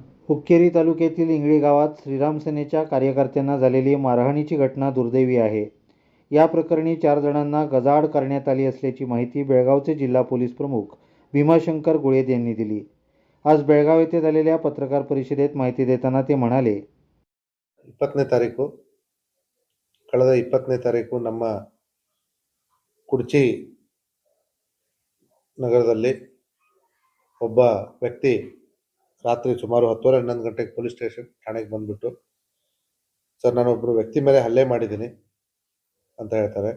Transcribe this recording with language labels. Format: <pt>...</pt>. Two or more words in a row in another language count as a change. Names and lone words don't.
<mr>हुक्केरी तालुक्यातील इंगळे गावात श्रीराम सेनेच्या कार्यकर्त्यांना झालेली मारहाणीची घटना दुर्दैवी आहे. या प्रकरणी 4 जणांना गजाआड करण्यात आली असल्याची माहिती बेळगावचे जिल्हा पोलीस प्रमुख भीमाशंकर गुळेद यांनी दिली. आज बेळगाव येथे झालेल्या पत्रकार परिषदेत माहिती देताना ते म्हणाले,</mr> <kn>20ನೇ ತಾರೀಕು ಕಳೆದ 20ನೇ ತಾರೀಕು ನಮ್ಮ ಕುಡ್ಚಿ ನಗರದಲ್ಲಿ ಒಬ್ಬ ವ್ಯಕ್ತಿ ರಾತ್ರಿ ಸುಮಾರು 10:30-11 ಗಂಟೆಗೆ</kn> <en>police station</en> <kn>ಠಾಣೆಗೆ ಬಂದ್ಬಿಟ್ಟು, ಸರ್ ನಾನೊಬ್ಬರು ವ್ಯಕ್ತಿ ಮೇಲೆ ಹಲ್ಲೆ ಮಾಡಿದ್ದೀನಿ ಅಂತ ಹೇಳ್ತಾರೆ.</kn>